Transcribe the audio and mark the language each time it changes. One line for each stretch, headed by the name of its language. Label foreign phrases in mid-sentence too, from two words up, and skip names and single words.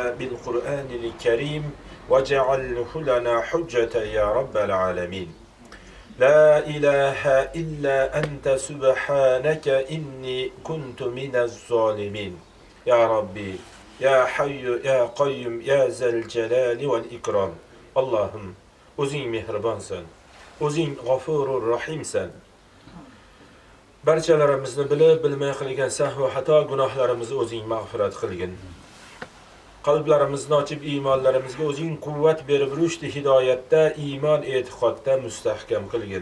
Arabic: بالقرآن الكريم وجعله لنا حجة يا رب العالمين لا إله إلا أنت سبحانك إني كنت من الظالمين يا ربي يا حي يا قيوم يا ذا الجلال والإكرام اللهم
Uzbek: o'zing mehribonsan, o'zing g'afurur rahimsan. Barchalarimizni bilib bilmay qilgan sahv va xato gunohlarimizni o'zing mag'firat qilgin. Qalblarimizni ochib iymonlarimizga o'zing quvvat berib rushd hidoyatda, iymon e'tiqodda mustahkam qilgin.